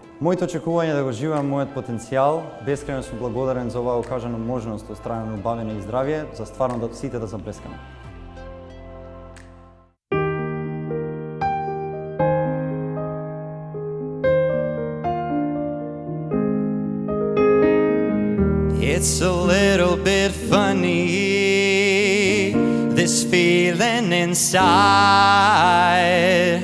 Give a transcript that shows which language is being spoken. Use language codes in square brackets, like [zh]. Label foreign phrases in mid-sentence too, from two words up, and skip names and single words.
[mk] Моите очекување да го живеам мојот потенцијал, бескрајно сум благодарен за оваа окажана можност од страна на убавење и здравје, за стварно да сите да заблескаме. [en] It's a little bit funny, this feeling inside.